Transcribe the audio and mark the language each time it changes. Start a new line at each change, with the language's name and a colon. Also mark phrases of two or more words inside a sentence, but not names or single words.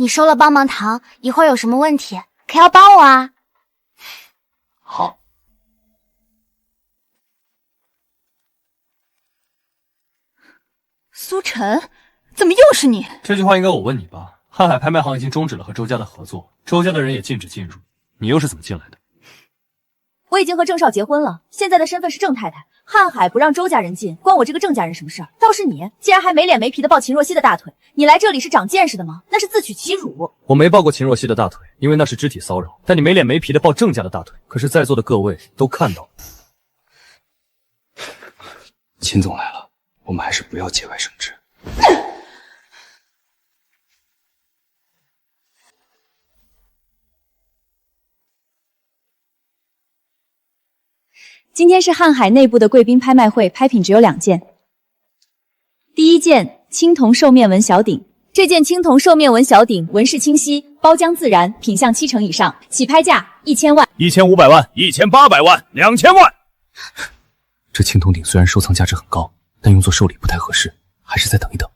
Chinese: 你收了幫忙糖，一會兒有什麼問題可要幫我啊。好。蘇晨，怎麼又是你？这句话應該我問你吧。瀚海拍賣行已經終止了和周家的合作，周家的人也禁止進入，你又是怎麼進來的？我已經和鄭少結婚了，現在的身份是鄭太太。瀚海不讓周家人進，關我這個鄭家人什麼事兒？倒是你，竟然還沒臉沒皮的抱秦若曦的大腿，你來這裡是長見識的嗎？那是自取其辱。我沒抱過秦若曦的大腿，因為那是肢體騷擾。但你沒臉沒皮的抱鄭家的大腿，可是在座的各位都看到了。秦總來了，我們還是不要節外生枝。今天是瀚海內部的貴賓拍賣會，拍品只有2件。第一件青銅獸面紋小鼎，這件青銅獸面紋小鼎紋飾清晰，包漿自然，品相70%以上，起拍價1000萬、 1500萬、1800萬、2000萬。這青銅鼎雖然收藏價值很高，但用作壽禮不太合適，還是再等一等。